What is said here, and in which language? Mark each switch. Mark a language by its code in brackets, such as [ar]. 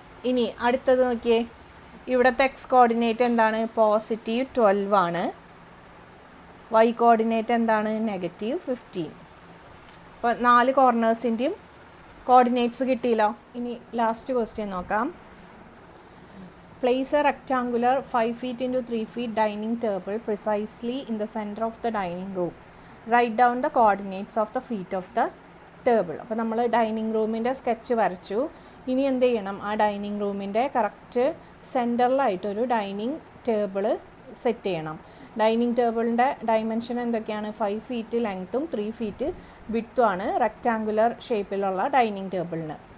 [ml] ഇനി അടുത്തത് നോക്കിയേ, ഇവിടുത്തെ എക്സ് കോർഡിനേറ്റ് എന്താണ്? +12 ആണ്. വൈ കോർഡിനേറ്റ് എന്താണ്? -15. അപ്പോൾ 4 കോർണേഴ്സിൻ്റെയും കോർഡിനേറ്റ്സ് കിട്ടിയല്ലോ. ഇനി ലാസ്റ്റ് ക്വസ്റ്റ്യൻ നോക്കാം. [en] Place a rectangular 5 feet into 3 feet dining table precisely in the center of the dining room. Write down the coordinates of the feet of the table. [ml] അപ്പോൾ നമ്മൾ dining റൂമിൻ്റെ sketch വരച്ചു. ഇനി എന്ത് ചെയ്യണം? ആ ഡൈനിങ് റൂമിൻ്റെ കറക്റ്റ് സെൻറ്ററിലായിട്ടൊരു ഡൈനിങ് ടേബിൾ സെറ്റ് ചെയ്യണം. ഡൈനിങ് ടേബിളിൻ്റെ ഡൈമെൻഷൻ എന്തൊക്കെയാണ്? 5 feet ലെങ്ത്തും 3 feet വിഡ്ത്തുമാണ് റെക്റ്റാങ്കുലർ ഷേപ്പിലുള്ള ഡൈനിങ് ടേബിളിന്.